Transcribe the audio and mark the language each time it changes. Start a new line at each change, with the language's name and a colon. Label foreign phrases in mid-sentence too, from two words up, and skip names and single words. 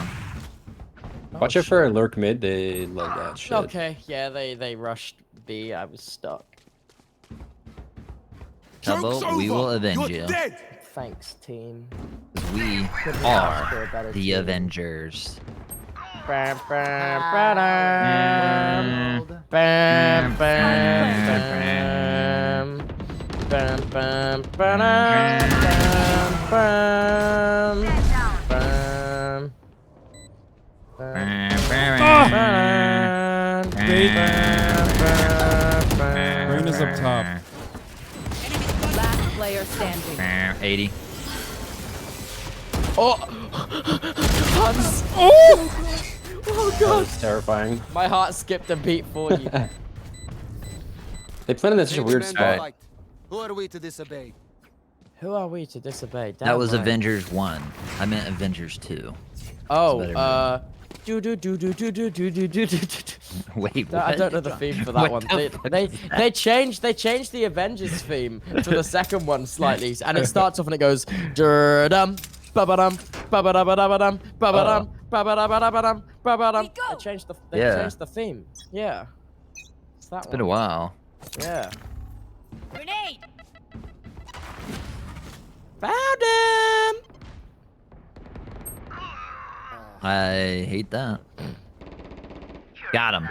English: Watch out for a lurk mid. They love that shit. Okay. Yeah, they rushed B. I was stuck. Tubbo, we will avenge you. Thanks, team. We Couldn't ask for a are better the team. Avengers. Bam, bam, ba-dam. Bam, bam, bam. Bam, bam, ba-dam. Bam, bam. Bam, bam. Brain is up top. Last player standing. 80. Oh! Hans! Oh! Oh god! That's terrifying. My heart skipped a beat for you. They planted in such a weird spot. Who are we to disobey? Who are we to disobey? That was Damn right. Avengers 1. I meant Avengers 2. Oh, better do. Wait, I what? don't know the theme for that one. They changed the Avengers theme to the second one slightly, and it starts off and it goes dum ba-ba-dum ba-ba-da-ba-da-ba-dum ba-ba-dum ba-ba-da-ba-da-ba-dum ba-ba-dum. They changed the theme. Yeah. It's been a while. Yeah. Grenade. Found him. I hate that. Got him.